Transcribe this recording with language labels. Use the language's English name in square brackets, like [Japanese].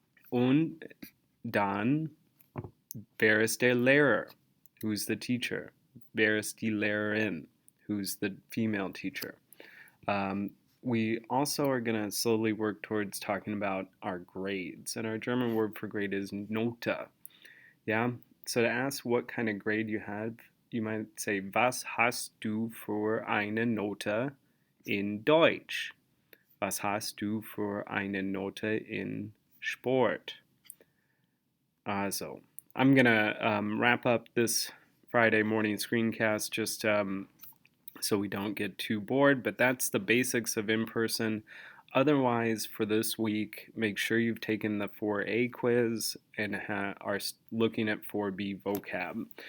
[German] Und dann, wer ist der Lehrer? [English] Who's the teacher? [German] Wer ist die Lehrerin? [English] Who's the female teacher? We also are going to slowly work towards talking about our grades. And our German word for grade is Note. Yeah? So to ask what kind of grade you have, you might say, [German] was hast du für eine Note in Deutsch? Was hast du für eine Note in Sport? [English] So I'm going to wrap up this Friday morning screencast just so we don't get too bored, but that's the basics of in-person. Otherwise, for this week, make sure you've taken the 4A quiz and are looking at 4B vocab.